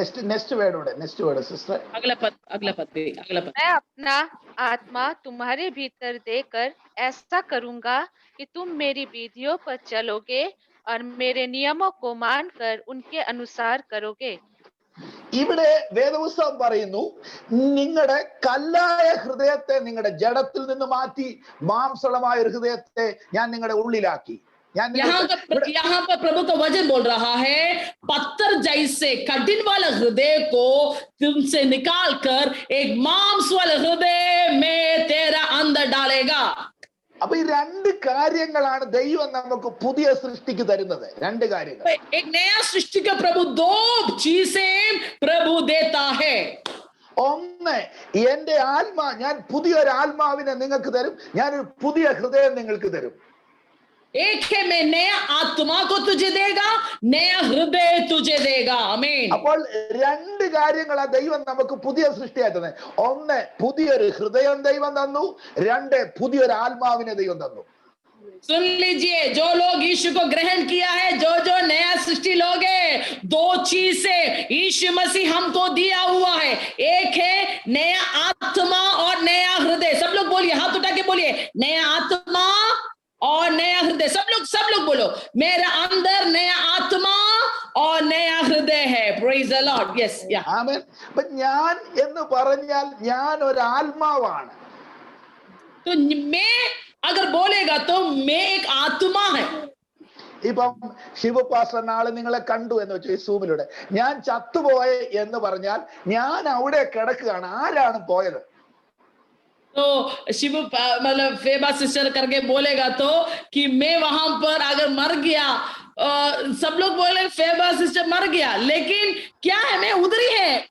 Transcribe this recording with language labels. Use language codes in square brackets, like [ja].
[en] Next word sister. [hi] अगला पद. मैं अपना आत्मा तुम्हारे भीतर देकर ऐसा करूंगा कि तुम मेरी विधियों पर चलोगे और मेरे नियमों को मानकर उनके अनुसार करोगे. [ml] ഇവിടെ വേദപുസ്തകം പറയുന്നു, നിങ്ങളുടെ കല്ലായ ഹൃദയത്തെ നിങ്ങളുടെ ജഡത്തിൽ നിന്ന് മാറ്റി മാംസളമായ ഒരു ഹൃദയത്തെ ഞാൻ നിങ്ങളുടെ ഉള്ളിലാക്കി. [hi] यहाँ पर प्रभु का वचन बोल रहा है, पत्थर जैसे कठिन वाला हृदय को तुमसे निकाल कर एक मांस वाला हृदय में तेरा अंदर डालेगा. [ml] അപ്പൊ ഈ രണ്ട് കാര്യങ്ങളാണ് ദൈവം നമുക്ക് പുതിയ സൃഷ്ടിക്ക് തരുന്നത്. രണ്ട് കാര്യങ്ങൾ. [hi] एक नया सृष्टि का प्रभु दो चीजें प्रभु देता है. [ml] ഒന്ന്, എന്റെ ആത്മാ, ഞാൻ പുതിയൊരു ആത്മാവിനെ നിങ്ങൾക്ക് തരും, ഞാനൊരു പുതിയ ഹൃദയം നിങ്ങൾക്ക് തരും. [hi] एक है, मैं नया आत्मा को तुझे देगा, नया हृदय तुझे देगा. आमीन. [ml] അപ്പോൾ രണ്ട് കാര്യങ്ങളാ ദൈവം നമുക്ക് പുതിയ സൃഷ്ടിയായി തന്നെ. ഒന്ന്, പുതിയൊരു ഹൃദയം ദൈവം തന്നു. രണ്ട്, പുതിയൊരു ആത്മാവിനെ ദൈവം തന്നു. [hi] सुन लीजिए, जो लोग यीशु को ग्रहण किया है, जो नया सृष्टि लोग है, दो चीजें यीशु मसीह हमको दिया हुआ है. एक है नया आत्मा और नया हृदय. सब लोग बोलिए, हाथ उठा के बोलिए, नया आत्मा और नया हृदय. सब लोग बोलो, मेरा अंदर नया आत्मा और नया हृदय है. [en] Praise the Lord. Yes, yeah. [ml] ആമേൻ. അപ്പൊ ഞാൻ എന്ന് പറഞ്ഞാൽ ഞാൻ ഒരു ആത്മാവാണ്. [hi] तो मैं अगर बोलेगा तो मैं एक आत्मा है. [ml] ഇപ്പം ശിവ പാസ്റ്റർ നാളെ നിങ്ങളെ കണ്ടു എന്ന് വെച്ചു ഈ സൂമിലൂടെ, ഞാൻ ചത്തുപോയ എന്ന് പറഞ്ഞാൽ ഞാൻ അവിടെ കിടക്കുകയാണ്. ആരാണ് പോയത്? [hi] तो शिव मतलब फेबा सिस्टर करके बोलेगा तो कि मैं वहां पर अगर मर गया, सब लोग बोले फेबा सिस्टर मर गया, लेकिन क्या है, मैं उधर ही है.